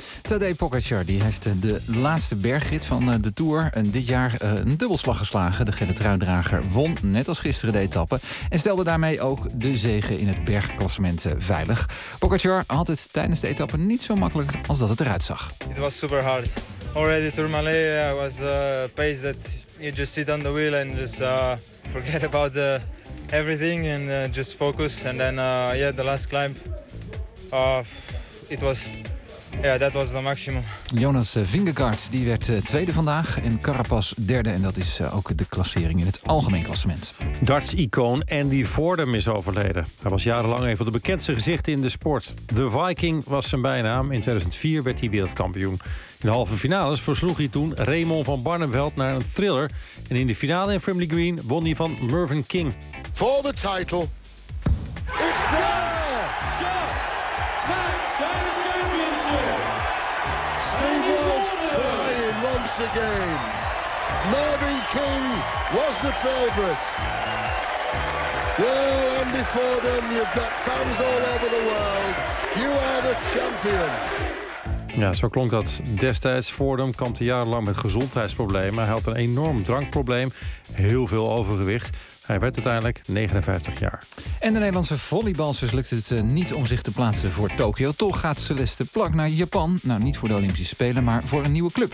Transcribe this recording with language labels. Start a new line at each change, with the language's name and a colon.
Dutch: Tadej Pogacar die heeft de laatste bergrit van de Tour en dit jaar een dubbelslag geslagen. De gele truidrager won, net als gisteren de etappe, en stelde daarmee ook de zege in het bergklassement veilig. Pogacar had het tijdens de etappe niet zo makkelijk als dat het eruit zag. Het was super hard.
English: Already Tourmalet, I was a pace that you just sit on the wheel and just forget about everything and just focus. And then, yeah, the last climb, that was the maximum.
Dutch: Jonas Vingegaard die werd tweede vandaag en Carapaz derde. En dat is ook de klassering in het algemeen klassement. Darts-icoon Andy Vordum is overleden. Hij was jarenlang een van de bekendste gezichten in de sport. The Viking was zijn bijnaam. In 2004 werd hij wereldkampioen. In de halve finales versloeg hij toen Raymond van Barneveld naar een thriller. En in de finale in Wembley Green won hij van Mervyn King.
English: For the title. Mervyn King was the favorite. Well, Andy Vordum, you've got fans all over the world. You are the champion.
Dutch: Ja, zo klonk dat destijds. Vordum kampte jarenlang met gezondheidsproblemen. Hij had een enorm drankprobleem, heel veel overgewicht. Hij werd uiteindelijk 59 jaar. En de Nederlandse volleybalsters lukt het niet om zich te plaatsen voor Tokio. Toch gaat Celeste Plak naar Japan. Nou, niet voor de Olympische Spelen, maar voor een nieuwe club.